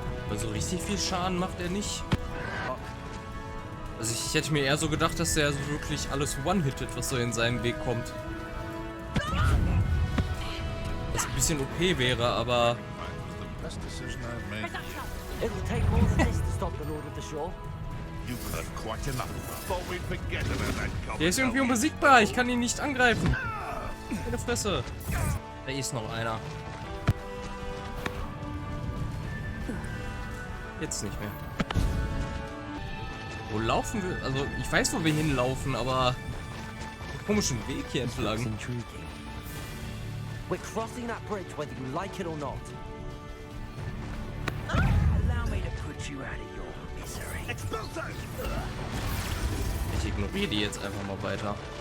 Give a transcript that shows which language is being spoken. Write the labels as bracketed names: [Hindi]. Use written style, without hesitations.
[German] Also richtig viel Schaden macht er nicht. Also ich hätte mir eher so gedacht, dass er so wirklich alles one-hittet, was so in seinen Weg kommt. Was ein bisschen OP wäre, aber... [English] It'll take more than this to stop the Lord of the Shore. You've heard quite enough. Thought we'd forget about that. [German] Der ist irgendwie unbesiegbar, ich kann ihn nicht angreifen. Meine Fresse. Da ist noch einer. Jetzt nicht mehr. Wo laufen wir? Also, ich weiß, wo wir hinlaufen, aber einen komischen Weg hier entlang. [English] We're crossing that bridge whether you like it or not. Allow me to put you out of your misery. [German] Ich ignoriere die jetzt einfach mal weiter.